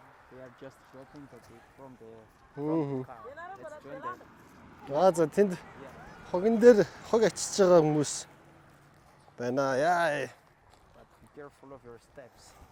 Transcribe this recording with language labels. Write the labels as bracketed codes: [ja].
[en] They are just dropping the from the car. That's [mn] За тэнд хогон дээр хог ачиж байгаа хүмүүс байна. Яа. [en] But be careful of your steps.